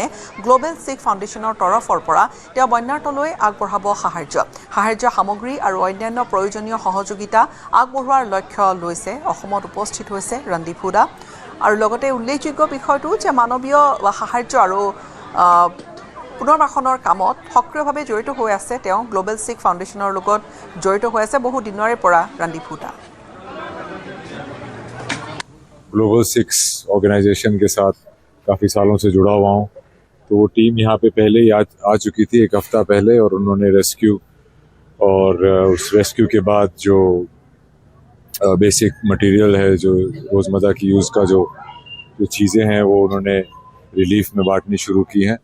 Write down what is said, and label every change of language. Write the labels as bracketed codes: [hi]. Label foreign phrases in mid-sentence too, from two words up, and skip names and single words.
[as] গ্ল'বেল শিখ ফাউণ্ডেশ্যনৰ তৰফৰ পৰা তেওঁ বন্যাৰ্তলৈ আগবঢ়াব সাহায্য সামগ্ৰী আৰু অন্যান্য প্ৰয়োজনীয় সহযোগিতা আগবঢ়োৱাৰ লক্ষ্য লৈছে। অসমত উপস্থিত হৈছে ৰণদীপ হুডা আৰু লগতে উল্লেখযোগ্য বিষয়টো যে মানৱীয় সাহায্য আৰু পুনৰ্বাসনৰ কামত সক্ৰিয়ভাৱে জড়িত হৈ আছে। তেওঁ গ্ল'বেল শিখ ফাউণ্ডেশ্যনৰ লগত জড়িত হৈ আছে বহু দিনৰে পৰা ৰণদীপ হুডা। [hi] ग्लोबल सिक्स ऑर्गेनाइजेशन के साथ काफ़ी सालों से जुड़ा हुआ हूँ, तो वो टीम यहाँ पे पहले ही आ चुकी थी 1 हफ्ता पहले, और उन्होंने रेस्क्यू और उस रेस्क्यू के बाद जो [en] basic material [hi] है, जो रोज़मर्रा की यूज़ का जो चीज़ें हैं, वो उन्होंने रिलीफ में बांटनी शुरू की हैं।